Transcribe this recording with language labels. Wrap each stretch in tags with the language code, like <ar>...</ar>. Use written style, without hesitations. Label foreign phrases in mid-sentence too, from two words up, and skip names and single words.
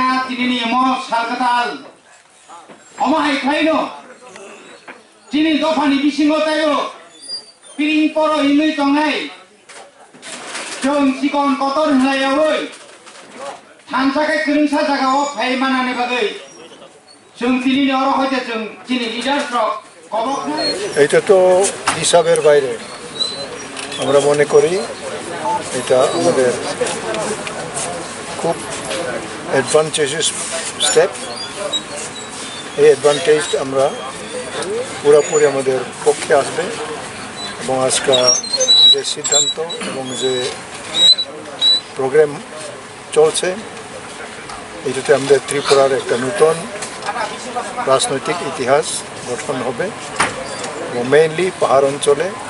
<trp>Chini ni mo sal katal Omahai khaino Chini dofani bisingo tayo piring poro hinui tongai Jong sikon kotor hlayawoi Thansakai kerungsa jagao phai manane bagai Jong Chini ni oro hoite jong Chini leaders rok kobok nai</trp> <bn>এটা তো হিসাবের বাইরে আমরা মনে করি এটা আমাদের খুব</bn> <en>advantageous step</en> <bn>এই অ্যাডভান্টেজ আমরা পুরোপুরি আমাদের পক্ষে আসবে এবং আজকে যে সিদ্ধান্ত এবং যে প্রোগ্রাম চলছে এটাতে আমাদের ত্রিপুরার একটা নতুন রাজনৈতিক ইতিহাস গঠন হবে এবং মেইনলি পাহাড় অঞ্চলে</bn>